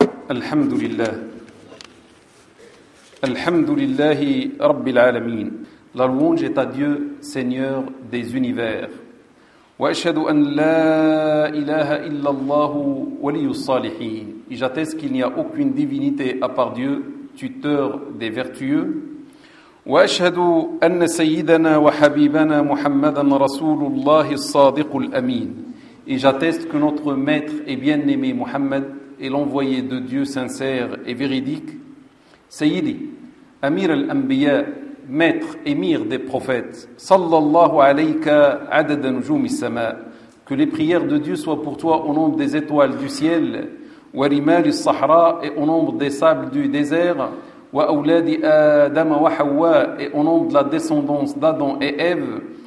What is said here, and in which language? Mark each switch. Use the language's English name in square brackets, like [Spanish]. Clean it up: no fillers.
[Arabic] الحمد لله الحمد لله رب العالمين [French] La louange est à Dieu, Seigneur des univers. [Arabic] وأشهد أن لا إله إلا الله ولي الصالحين. [French] Et j'atteste qu'il n'y a aucune divinité à part Dieu, tuteur des vertueux. [Arabic] وأشهد أن سيدنا وحبيبنا محمدا رسول الله الصادق الأمين. [French] Et j'atteste que notre maître et bien-aimé Mohammed est l'envoyé de Dieu sincère et véridique. [Arabic] Sayyidi, Amir al-Anbiya, [French] maître, émir des prophètes, [Arabic] sallallahu alayka adada nujoum al-sama, [French] que les prières de Dieu soient pour toi au nombre des étoiles du ciel, [Arabic] wa rimal al-sahra [French] et au nombre des sables du désert, [Arabic] wa auladi adam wa hawa [French] et au nombre de la descendance d'Adam et Ève,